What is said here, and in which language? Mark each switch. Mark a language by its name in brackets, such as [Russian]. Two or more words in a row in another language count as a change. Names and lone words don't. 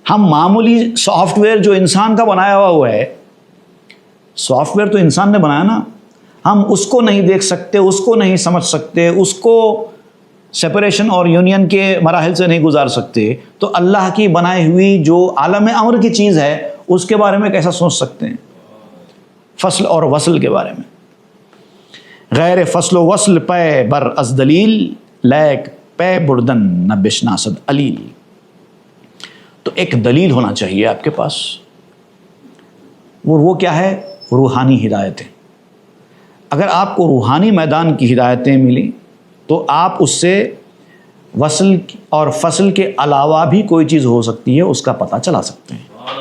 [Urdu] ہم معمولی سافٹ ویئر جو انسان کا بنایا ہوا ہے، سافٹ ویئر تو انسان نے بنایا نا، ہم اس کو نہیں دیکھ سکتے، اس کو نہیں سمجھ سکتے، اس کو سپریشن اور یونین کے مراحل سے نہیں گزار سکتے، تو اللہ کی بنائی ہوئی جو عالم امر کی چیز ہے اس کے بارے میں کیسا سوچ سکتے ہیں؟ فصل اور وصل کے بارے میں، [Persian] غیر فصل و وصل پے بر از دلیل، لیک پے بردن نہ بشناسد علیل۔ [Urdu] تو ایک دلیل ہونا چاہیے آپ کے پاس، وہ کیا ہے؟ روحانی ہدایتیں۔ اگر آپ کو روحانی میدان کی ہدایتیں ملی تو آپ اس سے وصل اور فصل کے علاوہ بھی کوئی چیز ہو سکتی ہے اس کا پتہ چلا سکتے ہیں۔